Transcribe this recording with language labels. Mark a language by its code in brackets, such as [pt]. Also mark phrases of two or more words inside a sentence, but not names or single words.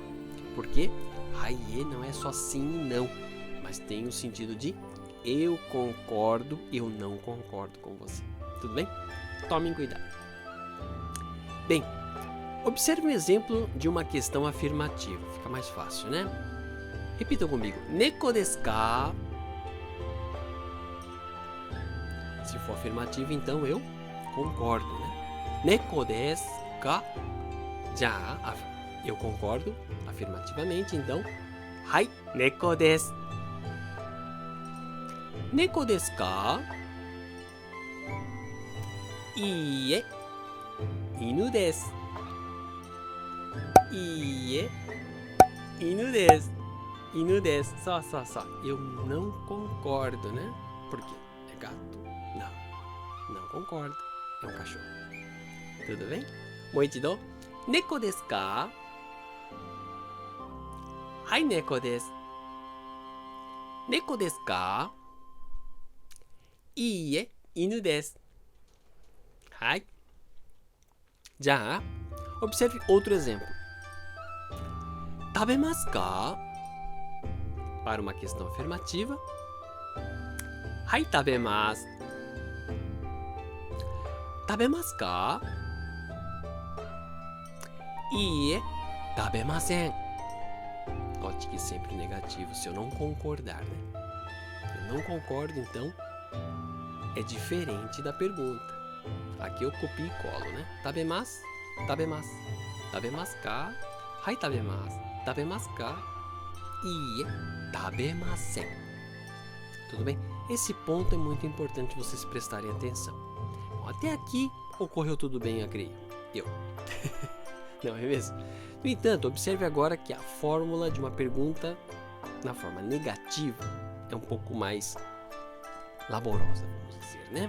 [pt] Porque haie não é só sim e não, mas tem o sentido de eu concordo, eu não concordo com você. Tudo bem? Tomem cuidado. Bem, observe um exemplo de uma questão afirmativa. Fica mais fácil, né? Repitam comigo. [ja] 猫ですか? [pt] Se for afirmativo, então eu concordo, né? [ja] 猫ですか? [pt] Já, eu concordo afirmativamente, então hai, [ja] 猫です. 猫ですか？いいえ、犬です. いいえ、犬です. 犬です. [pt] Só. Eu não concordo, né? Por quê? É gato? Não concordo. É um cachorro. Tudo bem? [ja] もう一度。猫ですか？はい、猫です. 猫ですか？いいえ、犬です. Hai. [pt] Já. Observe outro exemplo. [ja] 食べますか? [pt] Para uma questão afirmativa. [ja] はい、食べます。食べますか? いいえ、食べません. [pt] Note que sempre negativo se eu não concordar, né? Eu não concordo, então é diferente da pergunta. Aqui eu copio e colo, né? [ja] 食べます、食べます。食べますか? はい、食べます。食べますか？いいえ、食べません. [pt] Tudo bem? Esse ponto é muito importante vocês prestarem atenção. Bom, até aqui ocorreu tudo bem, eu creio. Não é mesmo? No entanto, observe agora que a fórmula de uma pergunta na forma negativa é um pouco mais laborosa, vamos dizer, né?